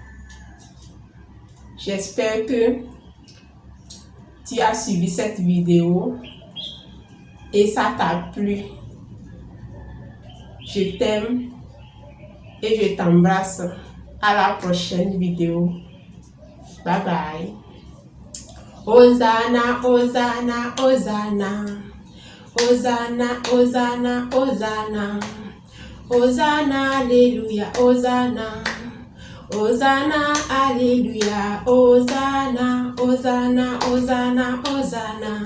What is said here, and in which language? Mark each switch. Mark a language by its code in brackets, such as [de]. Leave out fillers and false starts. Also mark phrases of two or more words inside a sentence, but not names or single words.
[fr] J'espère que tu as suivi cette vidéo et ça t'a plu. Je t'aime et je t'embrasse. À la prochaine vidéo. [en] Bye bye. [fr] Hosanna, Hosanna, Hosanna. Hosanna, Hosanna, Hosanna. Hosanna, Alléluia, Hosanna. Hosanna, Alléluia, Hosanna, Hosanna, Hosanna, Hosanna.